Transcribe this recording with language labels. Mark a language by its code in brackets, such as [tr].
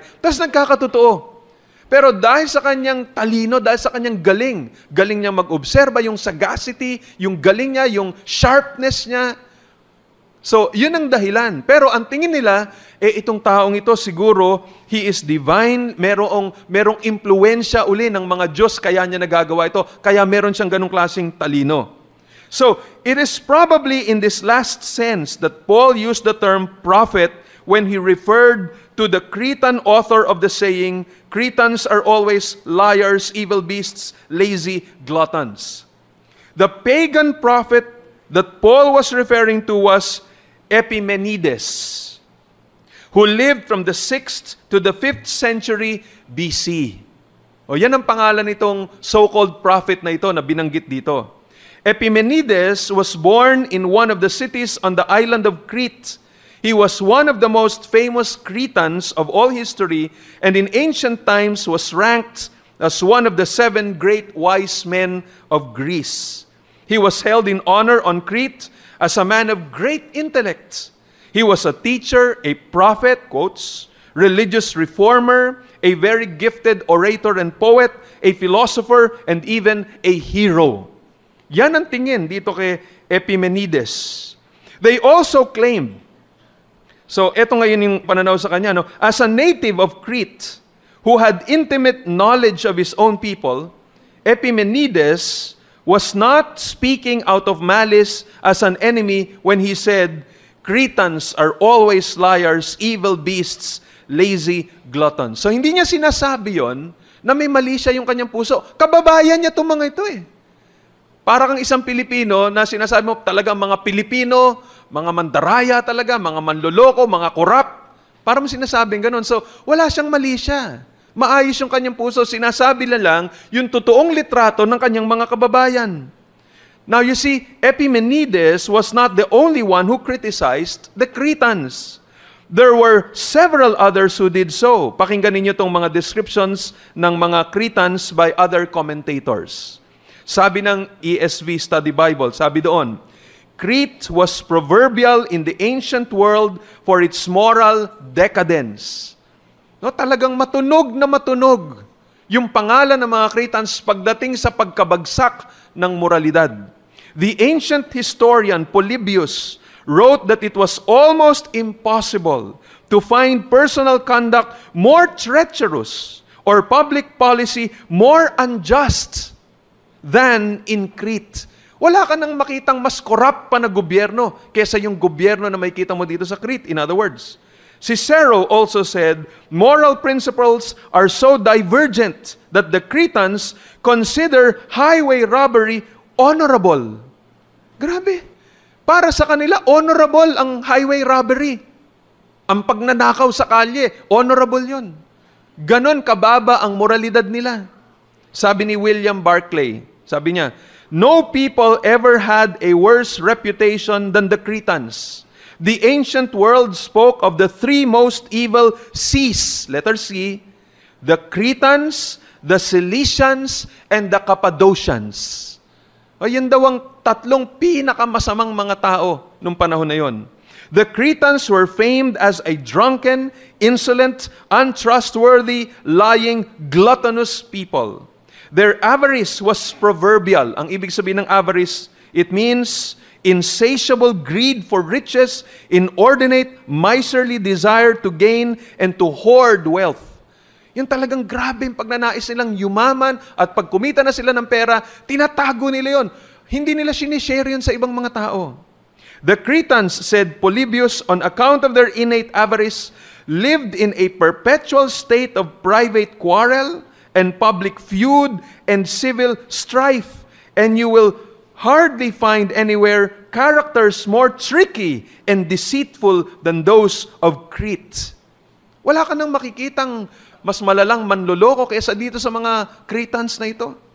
[tl] Tapos nagkakatotoo. Pero dahil sa kanyang talino, dahil sa kanyang galing niya mag-obserba, yung sagacity, yung galing niya, yung sharpness niya. So, yun ang dahilan. Pero ang tingin nila, itong taong ito siguro, [en] he is divine, [tl] merong impluensya uli ng mga Diyos, kaya niya nagagawa ito, kaya meron siyang ganong klaseng talino. [en] So, it is probably in this last sense that Paul used the term prophet when he referred to the Cretan author of the saying, Cretans are always liars, evil beasts, lazy gluttons. The pagan prophet that Paul was referring to was Epimenides, who lived from the 6th to the 5th century BC. [tl] O yan ang pangalan nitong [en] so-called prophet [tl] na ito na binanggit dito. [en] Epimenides was born in one of the cities on the island of Crete. He was one of the most famous Cretans of all history, and in ancient times was ranked as one of the 7 great wise men of Greece. He was held in honor on Crete as a man of great intellect. He was a teacher, a prophet, quotes, religious reformer, a very gifted orator and poet, a philosopher, and even a hero. [tl] Yan ang tingin dito kay Epimenides. [en] They also claimed, [tl] so eto ngayon yung pananaw sa kanya, no? [en] As a native of Crete, who had intimate knowledge of his own people, Epimenides was not speaking out of malice as an enemy when he said, Cretans are always liars, evil beasts, lazy gluttons. [tl] So hindi niya sinasabi yon na may mali siya yung kanyang puso. Kababayan niya itong mga ito eh. Para kang isang Pilipino na sinasabi mo talaga mga Pilipino, mga mandaraya talaga, mga manloloko, mga korap. Para mo sinasabing ganun. So, wala siyang mali siya. Maayos yung kanyang puso. Sinasabi na lang yung totoong litrato ng kanyang mga kababayan. [en] Now you see, Epimenides was not the only one who criticized the Cretans. There were several others who did so. [tl] Pakinggan ninyo itong mga descriptions ng mga Cretans [en] by other commentators. [tl] Sabi ng ESV Study Bible, sabi doon, [en] Crete was proverbial in the ancient world for its moral decadence. [tl] No, talagang matunog na matunog yung pangalan ng mga Cretans pagdating sa pagkabagsak ng moralidad. [en] The ancient historian Polybius wrote that it was almost impossible to find personal conduct more treacherous or public policy more unjust than in Crete. [tl] Wala ka nang makitang mas corrupt pa na gobyerno kesa yung gobyerno na makikita mo dito sa Crete. [en] In other words, Cicero also said, moral principles are so divergent that the Cretans consider highway robbery honorable. [tl] Grabe. Para sa kanila, honorable ang highway robbery. Ang pagnanakaw sa kalye, honorable yon. Ganon kababa ang moralidad nila. Sabi ni William Barclay, sabi niya, [en] no people ever had a worse reputation than the Cretans. The ancient world spoke of the three most evil seas, letter C, the Cretans, the Cilicians, and the Cappadocians. [tl] O yun daw ang tatlong pinakamasamang mga tao nung panahon na yon. [en] The Cretans were famed as a drunken, insolent, untrustworthy, lying, gluttonous people. Their avarice was proverbial. [tl] Ang ibig sabihin ng avarice, [en] it means insatiable greed for riches, inordinate, miserly desire to gain and to hoard wealth. [tl] Yung talagang grabe yung pagnanais nilang yumaman at pag kumita na sila ng pera, tinatago nila yon. Hindi nila sinishare yun sa ibang mga tao. [en] The Cretans, said Polybius, on account of their innate avarice, lived in a perpetual state of private quarrel and public feud and civil strife. And you will hardly find anywhere characters more tricky and deceitful than those of Crete. [tl] Wala ka nang makikitang mas malalang manloloko kaysa dito sa mga Cretans na ito.